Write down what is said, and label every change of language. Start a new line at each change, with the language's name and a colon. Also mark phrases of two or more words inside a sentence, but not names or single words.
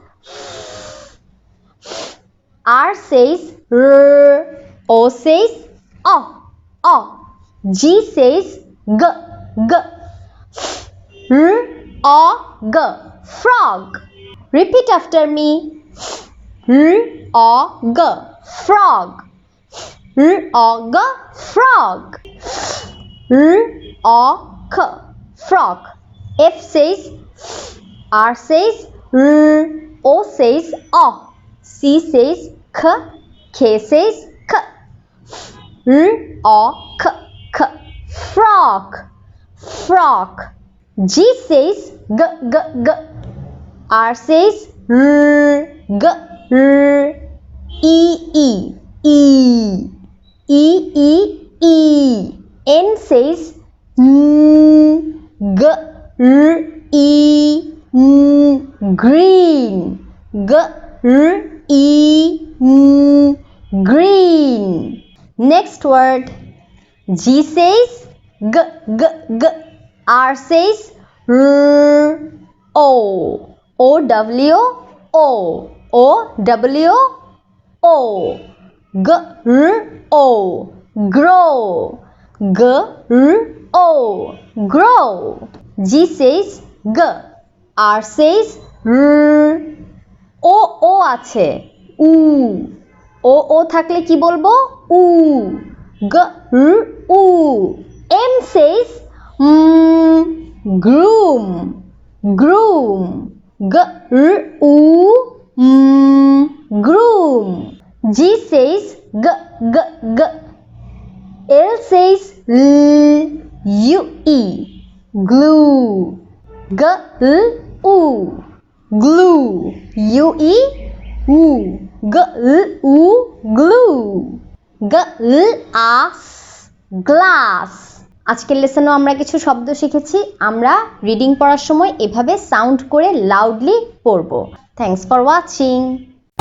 English: R says R, O says O, G says G, R, O, G, frog. Repeat after me. R, O, G, frog. R, O, G, frog. R, O, K, frog. F says R says R, O says O, C says K, K says K, R, O, K, K, frog, frog. G says G, G, G, R says R, G, R, E, E, E, E, E, E, N says G, R, E, green, G, R, E, green. Next word. G says G, G, G, R says R, O, O, W, O, O, W, O, G, R, O, grow, G, R, O, grow. G says G, R says R, O, O
Bangla: আছে উ, O, O থাকলে কি বলবো? উ, G, R, উ.
English: M says groom, groom, G, R, U, groom. G says G, G, G. L says L, U, E, glue, G, L, U, glue, U, E, U, G, L, U, glue. G, L, A, glass.
Bangla: আজকের লেসনে আমরা কিছু শব্দ শিখেছি। আমরা রিডিং পড়ার সময় এভাবে সাউন্ড করে লাউডলি পড়ব।
English: Thanks for watching.